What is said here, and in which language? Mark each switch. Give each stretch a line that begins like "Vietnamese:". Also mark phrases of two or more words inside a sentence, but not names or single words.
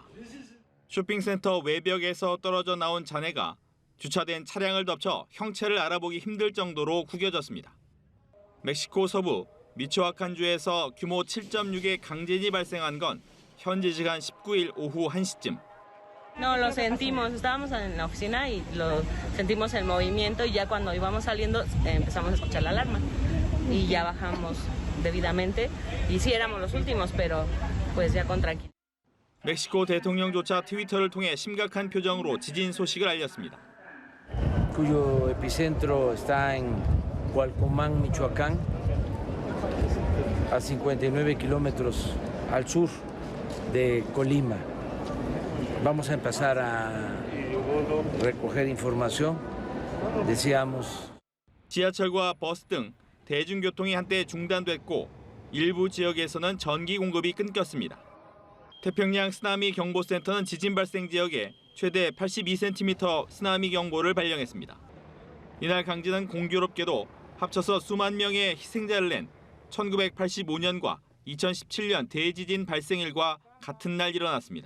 Korean: 쇼핑센터 외벽에서 떨어져 나온 잔해가 주차된 차량을 덮쳐 형체를 알아보기 힘들 정도로 구겨졌습니다. 멕시코 서부 미초아칸주에서 규모 7.6의 강진이 발생한 건 현지 시간 19일 오후 1시쯤.
Spanish: No, lo sentimos, estábamos en la oficina y lo sentimos el movimiento y ya cuando íbamos saliendo empezamos a escuchar la alarma y ya bajamos debidamente y sí éramos los últimos, pero pues ya con tranquilidad.
Korean: 멕시코 대통령조차 트위터를 통해 심각한 표정으로 지진 소식을 알렸습니다.
Spanish: Cuyo epicentro está en Cualcomán, Michoacán, a 59 kilómetros al sur de Colima. Vamos a empezar a recoger información. Decíamos.
Korean: 지하철과 버스 등 대중교통이 한때 중단됐고 일부 지역에서는 전기 공급이 끊겼습니다. 태평양 쓰나미 경보센터는 지진 발생 지역에 최대 82cm 쓰나미 경보를 발령했습니다. 이날 강진은 공교롭게도 합쳐서 수만 명의 희생자를 낸 1985년과 2017년 대지진 발생일과 같은 날 일어났습니다.